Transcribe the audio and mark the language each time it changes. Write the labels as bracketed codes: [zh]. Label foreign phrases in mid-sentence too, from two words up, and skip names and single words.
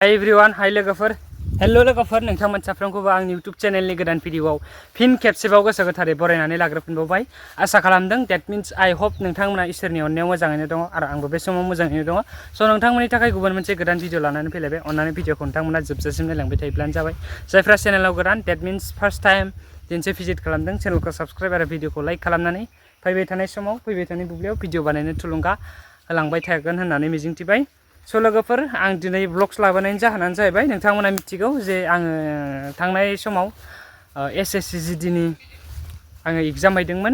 [en] Hi everyone, hi [brx] लोगोफोर, hello लोगोफोर, नोंथांमोन साफ्रोमखौबो आंनि YouTube चेनेलनि गोदान भिडिअआव फिन खेबसेबाव गोसो गोथारै बरायनानै लाग्रोफिनबावबाय। आसा खालामदों [en] that means I hope [brx] नोंथांमोना इसोरनि अननायाव मोजाङैनो दङ आरो आंबो बे समाव मोजाङैनो दङ। स' नोंथांमोननि थाखाय गुबुन मोनसे गोदान भिडिअ लानानै फैलायबाय। अन्नानै भिडिअखौ नोंथांमोना जोबजासिम नायलांबाय थायोब्लानो जाबाय। जायफ्रा चेनेलाव गोदान [en] that means first time [brx] दिनैसो भिजिट खालामदों, चेनेलखौ साबस्क्राइब आरो भिडिअखौ लाइक खालामनानै फैबाय थानाय समाव फैबाय थानाय बुब्लियाव भिडिअ बानायनो थुलुंगा होलांबाय थागोन होननानै मिजिंथिबाय। स' लोगोफोर, आं दिनै ब्लग्स लाबोनायनि जाहोनानो जाहैबाय नोंथांमोना मिथिगौ जे आङो थांनाय समाव SSC GD नि आङो एग्जाम हैदोंमोन।